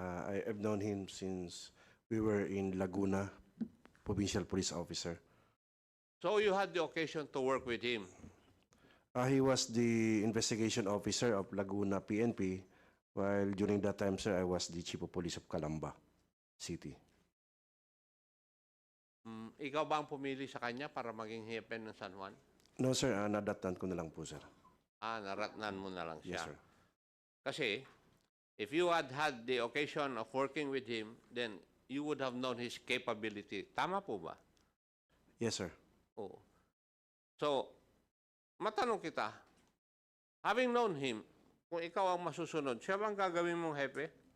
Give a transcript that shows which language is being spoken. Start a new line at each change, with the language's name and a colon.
English: I've known him since we were in Laguna, provincial police officer. So you had the occasion to work with him. He was the investigation officer of Laguna PNP, while during that time, sir, I was the chief of police of Calamba City.
Filipino: Ikaw ba ang pumili sa kanya para maging hepe ng San Juan? No, sir, nadatnan ko na lang po, sir. Naratnan mo na lang siya. Yes, sir.
English: Kasi, if you had had the occasion of working with him, then you would have known his capability.
Filipino: Tama po ba?
English: Yes, sir.
Filipino: Oo. So, matanong kita,
English: having known him,
Filipino: kung ikaw ang masusunod, siya bang gagawin mong hepe?